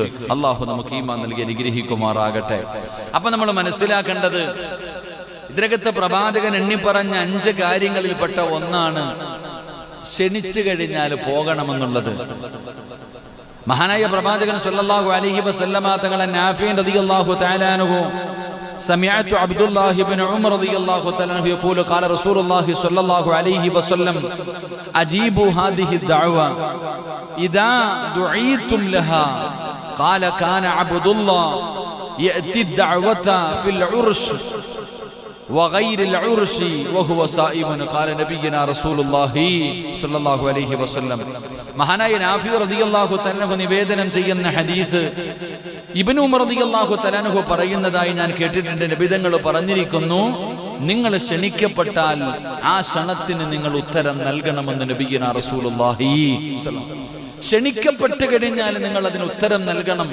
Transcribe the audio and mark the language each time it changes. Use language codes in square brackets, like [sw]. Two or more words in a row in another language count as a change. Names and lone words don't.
[ml] അള്ളാഹു നമുക്ക് ഈമാൻ നൽകി അനുഗ്രഹിക്കുമാറാകട്ടെ. അപ്പൊ നമ്മൾ മനസ്സിലാക്കേണ്ടത്, ഇതിനകത്ത് പ്രവാചകൻ എണ്ണിപ്പറഞ്ഞ 5 കാര്യങ്ങളിൽപ്പെട്ട ഒന്നാണ് ക്ഷണിച്ചു കഴിഞ്ഞാൽ പോകണമെന്നുള്ളത്. മഹാനായ പ്രവാചകൻ [ar] صلى الله عليه وسلم തങ്ങളെ നാഫി رضي الله تعالى عنه سمعت عبد الله بن عمر رضي الله تعالى عنه يقول قال رسول الله صلى الله عليه وسلم أجيبوا هذه الدعوة إذا دعيتم لها قال كان عبد الله يأتي الدعوة في العرش وغير العرش وهو صائم قال نبينا رسول الله صلى الله عليه وسلم. [ml] മഹാനായ നാഫി [ar] رضي الله تعالى عنه [ml] നിവേദനം ചെയ്യുന്ന ഹദീസ് ഇബ്നു ഉമർ [ar] رضي الله تعالى عنه [ml] പറയുന്നതായി ഞാൻ കേട്ടിട്ടുണ്ട്. നബിതങ്ങൾ പറഞ്ഞിരിക്കുന്നു, നിങ്ങൾ ക്ഷണിക്കപ്പെട്ടാൽ ആ ക്ഷണത്തിന് നിങ്ങൾ ഉത്തരം നൽകണമെന്ന് [ar] نبينا رسول الله. [ml] ക്ഷണിക്കപ്പെട്ട് കഴിഞ്ഞാൽ നിങ്ങൾ അതിന് ഉത്തരം നൽകണം.